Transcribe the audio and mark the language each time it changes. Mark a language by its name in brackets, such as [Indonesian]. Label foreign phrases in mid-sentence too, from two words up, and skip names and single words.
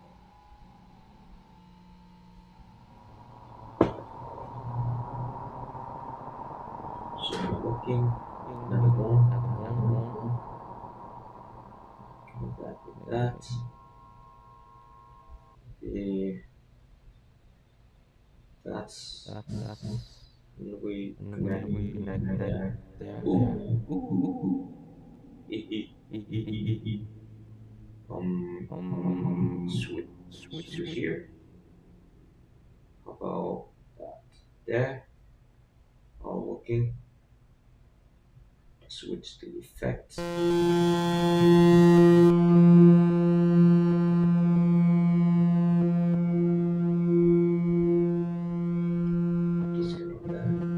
[English] So looking, another one. Connect that with that. That's. And we connect there. Ooh. E, e, e, e, e, e. Switch to here. How about that? There. All working. Switch to effects. Disconnect that.